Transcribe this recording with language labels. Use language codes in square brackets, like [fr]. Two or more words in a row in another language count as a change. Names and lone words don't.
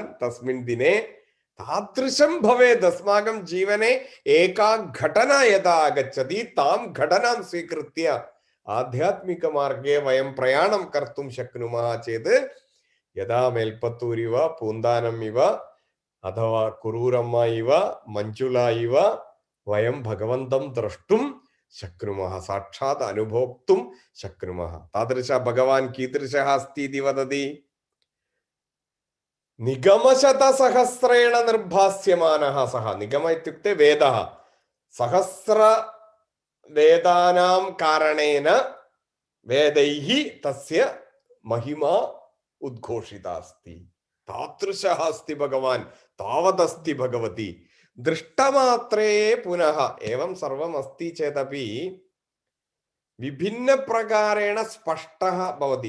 [sa] तस्मिन् दिने तादृशं भवेत्. अस्माकं जीवने एका घटना यदा आगच्छति, तां घटनां स्वीकृत्य आध्यात्मिकमार्गे वयं प्रयाणं कर्तुं शक्नुमः चेत्, यदा मेल्पत्तूर् इव, पून्दानम् इव, अथवा कुरूरम्मा इव, मञ्जुला इव वयं भगवन्तं द्रष्टुं शक्नुमः, साक्षात् अनुभोक्तुं शक्नुमः. तादृश भगवान् कीदृशः अस्ति इति वदति. നിഗമശതസഹസ്രേണ നിർഭാസ്യമാനഃ സഹ. നിഗമ ഇത്യുക്തെ വേദഃ. സഹസ്ര വേദാനാം കാരണേന വേദൈഃ തസ്യ महिमा उद्घोषिता अस्ति. तादृशः अस्ति भगवान्, तावदस्ति भगवती. दृष्टमात्रे पुनः एवं सर्वम् अस्ति चेदपि विभिन्नप्रकारेण स्पष्टः भवति.